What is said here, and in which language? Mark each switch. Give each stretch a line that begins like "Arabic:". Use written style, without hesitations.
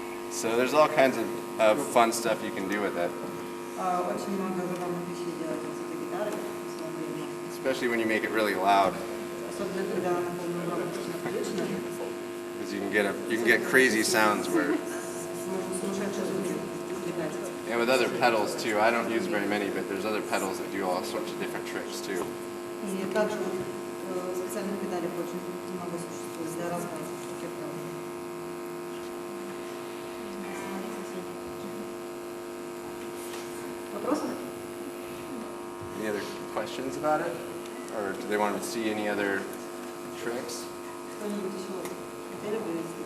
English: So there's all kinds of fun stuff you can do with it,
Russian: Очень много забавных вещей делать с этой гитарой, смотрели.
English: especially when you make it really loud,
Russian: Особенно когда она полную громкость включена.
English: because you can get crazy sounds where.
Russian: Сумасшедшие звуки извлекать.
English: And with other pedals too. I don't use very many, but there's other pedals that do all sorts of different tricks too.
Russian: И также специальных педалей очень много существует для разных эффектов. Вопросы?
English: Any other questions about it, or do they want to see any other tricks?
Russian: Что-нибудь еще хотели бы?